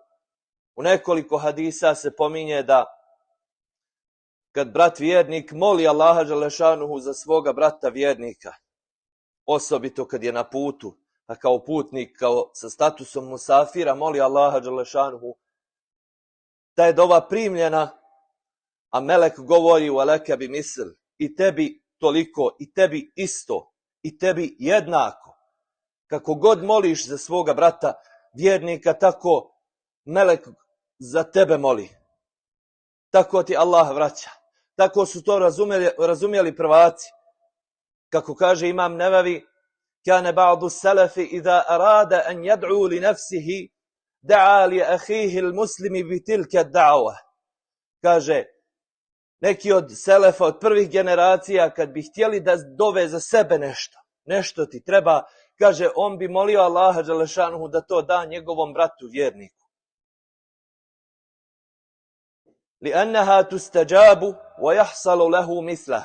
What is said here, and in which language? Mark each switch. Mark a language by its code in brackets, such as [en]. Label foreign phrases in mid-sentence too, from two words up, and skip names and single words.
[bs] U nekoliko hadisa se pominje da kad brat vjernik moli Allaha dželešanuhu za svoga brata vjernika, osobito kad je na putu, a kao putnik, kao sa statusom musafira, moli Allaha dželešanuhu, da je dova primljena, a melek govori [ar] ولك بمثل, [bs] i tebi toliko, i tebi isto, i tebi jednako. Kako god moliš za svoga brata vjernika, tako melek za tebe moli. Tako ti Allah vraća. Tako su to razumjeli prvaci. Kako kaže Imam Nevevi, [ar] كان بعض السلف إذا أراد أن يدعو لنفسه دعا لأخيه المسلم بتلك الدعوة. [bs] Kaže, neki od selefa, od prvih generacija, kad bi htjeli da dove za sebe nešto ti treba, kaže, on bi molio Allaha dželešanuhu da to da njegovom bratu vjerniku. [ar] لِأَنَّهَا تُسْتَجَابُ وَيَحْصَلُ لَهُ مِثْلَهَا.